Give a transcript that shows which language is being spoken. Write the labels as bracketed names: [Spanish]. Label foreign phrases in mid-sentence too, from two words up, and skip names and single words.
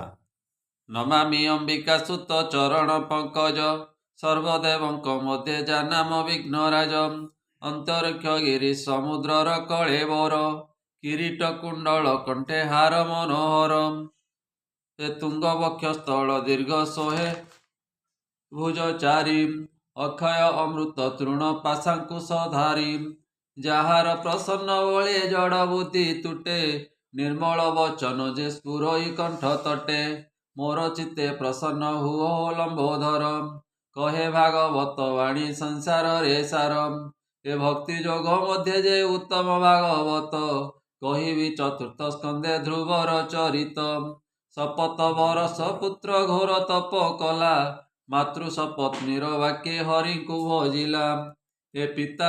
[Odia] ନମାମି ଅମ୍ବିକା ସୁତ ଚରଣ ପଙ୍କଜ ସର୍ବଦେବଙ୍କ ମଧ୍ୟେ ଜାନାମ ବିଘ୍ନରାଜ ଅନ୍ତରିକ୍ଷ ଗିରି ସମୁଦ୍ରର କଳେବର କିରୀଟ କୁଣ୍ଡଳ କଣ୍ଠେ ହାର ମନୋହର ତେ ତୁଙ୍ଗ ବକ୍ଷସ୍ଥଳ ଦୀର୍ଘ ସୋହେ ଭୁଜ ଚାରି ଅକ୍ଷୟ ଅମୃତ ତୃଣ ପାଶାଙ୍କୁଶ ଧାରୀ ଯାହାର ପ୍ରସନ୍ନ ବଳେ ଜଡ଼ ବୁଦ୍ଧି ତୁଟେ ନିର୍ମଳ ବଚନ ଯେ ସ୍ଫୁରଇ କଣ୍ଠ ତଟେ ମୋର ଚିତ୍ତେ ପ୍ରସନ୍ନ ହୁଅ ଲମ୍ବୋଧର କହେ ଭାଗବତ ବାଣୀ ସଂସାରରେ ସାର ଏ ଭକ୍ତି ଯୋଗ ମଧ୍ୟ ଯେ ଉତ୍ତମ ଭାଗବତ କହିବି ଚତୁର୍ଥ ସ୍କନ୍ଧେ ଧ୍ରୁବର ଚରିତ ଶପଥ ବରଷ ପୁତ୍ର ଘୋର ତପ କଲା ମାତୃ ସପତ୍ନୀର ବାକ୍ୟେ ହରିଙ୍କୁ ଭଜିଲା ଏ ପିତା